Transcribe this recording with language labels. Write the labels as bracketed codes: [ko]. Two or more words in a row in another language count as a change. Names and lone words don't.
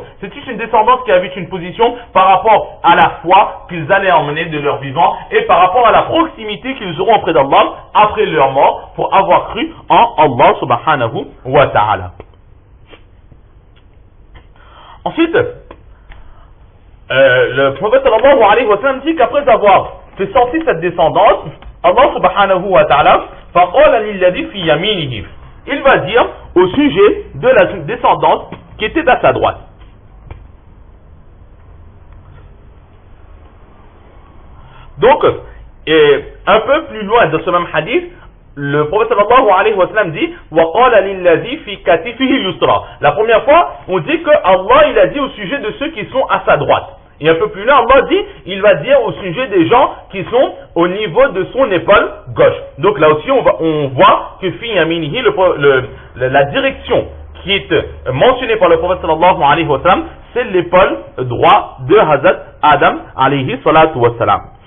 [fr] C'est une descendance qui avait une position par rapport à la foi qu'ils allaient emmener de leur vivant et par rapport à la proximité qu'ils auront auprès d'Allah après leur mort pour avoir cru en Allah [ar] سبحانه وتعالى. [fr] Ensuite, le prophète [ar] صلى الله عليه وسلم [fr] dit qu'après avoir fait sortir cette descendance, [ar] الله سبحانه وتعالى فقال للذي في يمينه, [fr] il va dire au sujet de la descendance qui était à sa droite. Donc, un peu plus loin de ce même hadith, le prophète [ar] صلى الله عليه وسلم [fr] dit [ar] وَقَالَ لِلَّذِي فِي كَتِفِهِ الْيُسْرَى. [fr] La première fois, on dit que Allah il a dit au sujet de ceux qui sont à sa droite. Et un peu plus loin, Allah dit, il va dire au sujet des gens qui sont au niveau de son épaule gauche. Donc là aussi, on voit que [ar] في يمينه, [fr] la direction qui est mentionnée par le prophète [ar] صلى الله عليه وسلم, [fr] c'est l'épaule droite de Hazrat Adam [ar] عليه الصلاة والسلام.